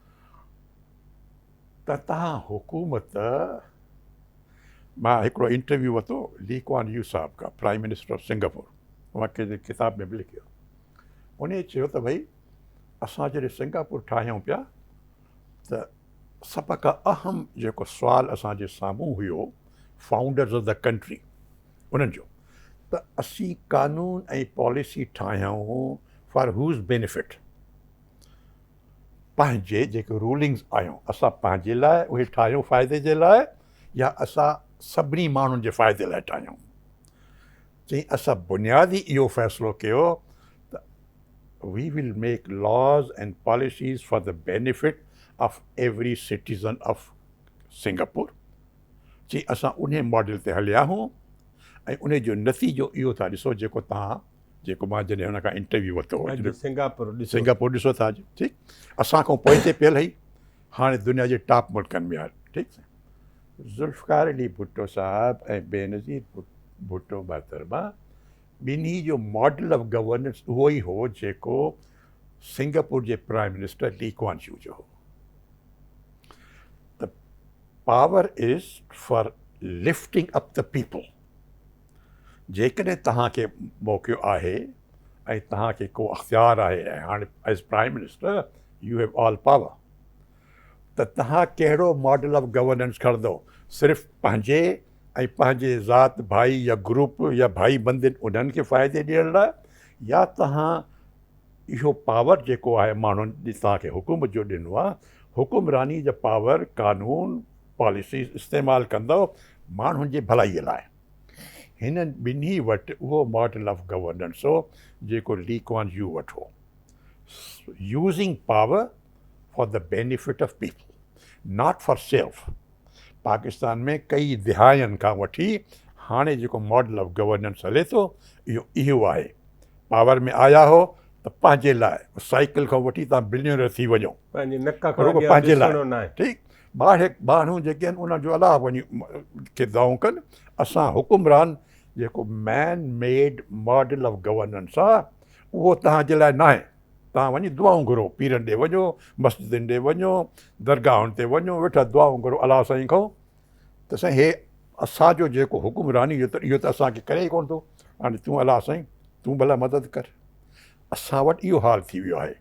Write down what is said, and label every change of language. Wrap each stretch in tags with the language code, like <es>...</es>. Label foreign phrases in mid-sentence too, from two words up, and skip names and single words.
<sd>त तव्हां हुकूमत, मां हिकिड़ो इंटरव्यू वरितो ली क्वान यू साहिब खां,</sd> <en>Prime Minister of Singapore,</en> <sd>मूंखे किताब में बि लिखियो, उन चयो त भई असां जॾहिं सिंगापुर ठाहियूं पिया त सभ खां अहम जेको सुवालु असांजे साम्हूं हुयो</sd> <en>founders of the country</en> <sd>उन्हनि जो, त असीं कानून ऐं पॉलिसी ठाहियूं</sd> <en>for whose benefit,</en> <sd>पंहिंजे जेके रूलिंग्स आहियूं असां पंहिंजे लाइ उहे ठाहियूं फ़ाइदे जे लाइ या असां सभिनी माण्हुनि जे फ़ाइदे लाइ ठाहियूं। चई असां बुनियादी इहो फ़ैसिलो कयो त</sd> <en>we will make laws and policies for the benefit of every citizen of Singapore.</en> <sd>चई असां उन मॉडल ते हलिया हूं ऐं उन जो नतीजो इहो था ॾिसो जेको तव्हां, जेको मां जॾहिं हुन खां इंटरव्यू वरितो, सिंगापुर ॾिसो था अॼु, ठीकु, असां खां पोइ ते पियल ई हाणे दुनिया जे टॉप मुल्कनि में आहे, ठीकु। ज़ुल्फ़कार अली भुट्टो साहिब ऐं बेनज़ीर भुट्टो मोहतरमा ॿिन्ही जो</sd> <en>model of governance</en> <sd>उहो ई हो जेको सिंगापुर जे प्राइम मिनिस्टर ली क्वान यू जो हो।</sd> <en>त power is for lifting up the people.</en> <sd>जेकॾहिं तव्हांखे मौक़ो आहे ऐं तव्हांखे को अख़्तियार आहे ऐं हाणे</sd> <en>as prime minister you have all power,</en> <sd>त तव्हां कहिड़ो</sd> <en>model of governance</en> <sd>खणंदो, सिर्फ़ु पंहिंजे ऐं पंहिंजे ज़ात भाई या ग्रुप या भाई बंदिन उन्हनि खे फ़ाइदे ॾियण लाइ, या तव्हां इहो पावर जेको आहे माण्हुनि तव्हांखे हुकूमत जो ॾिनो आहे, हुकुमरानी जा पावर कानून पॉलिसीज़ इस्तेमालु कंदव माण्हुनि जे भलाईअ लाइ। हिननि ॿिन्ही वटि उहो</sd> <en>model of governance</en> <sd>हो जेको ली क्वान यू वटि हो,</sd> <en>using power for the benefit of people not for self.</en> <sd>पाकिस्तान में कई दिहायनि खां वठी हाणे जेको</sd> <en>model of governance</en> <sd>हले थो इहो आहे। पावर में आया हो त पंहिंजे लाइ, साइकिल खां वठी तव्हां बिलियनर थी वञो पंहिंजे लाइ, ठीकु। माण्हू जेके आहिनि उन जो अलाह वञी खे दाऊं कनि। असां हुकुमरान जेको</sd> <en>man made model of governance</en> <sd>आहे उहो तव्हांजे लाइ न आहे। तव्हां वञी दुआऊं घुरो, पीरनि ॾे वञो, मस्जिदनि ॾे वञो, दरगाहुनि ते वञो, वेठा दुआऊं घुरो अलाह साईं खां। त साईं हे असांजो जेको हुकुमरानी इहो त असांखे करे ई कोन थो। हाणे तूं अलाह साईं तूं भला मदद कर। असां वटि इहो हाल थी वियो आहे।</sd>